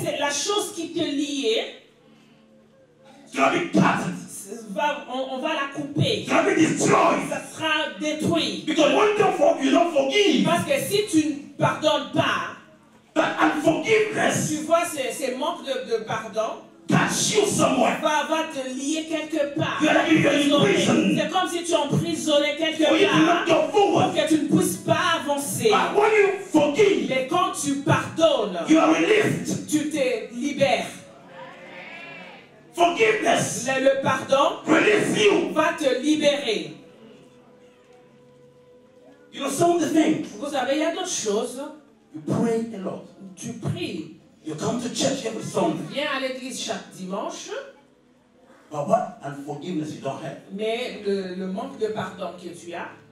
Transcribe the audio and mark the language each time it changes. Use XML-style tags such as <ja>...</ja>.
<fr>C'est la chose qui te liait,</fr> <en>It's going to be cut.</en> <fr>on va la couper.</fr> <en>It's going to be destroyed.</en> <fr>Ça sera détruit.</fr> <en>Because when you don't forgive,</en> <fr>Parce que si tu ne pardonnes pas,</fr> <en>that unforgiveness</en> <fr>tu vois ces manques de pardon,</fr> <en>catch you somewhere.</en> <fr>va te lier quelque part.</fr> <en>You're like you're in prison.</en> <fr>C'est comme si tu es emprisonné quelque</fr> <en>For you to not</en> <fr>part</fr> <en>go</en> <fr>pour</fr> <en>forward.</en> <fr>que tu ne puisses pas avancer.</fr> <en>But when you forgive,</en> <fr>Mais quand tu pardonnes,</fr> <en>you are released.</en> <fr>tu te libères.</fr> <en>Forgiveness</en> <fr>Le pardon</fr> <en>release you.</en> <fr>va te libérer.</fr> <en>You know, some of the things,</en> <fr>Vous savez, il y a d'autres choses.</fr> <en>you pray a lot.</en> <fr>Tu pries.</fr> <en>You come to church every Sunday.</en> <fr>Viens à l'église chaque dimanche,</fr> <en>But what unforgiveness you don't have.</en> <fr>mais le manque de pardon que tu as,</fr>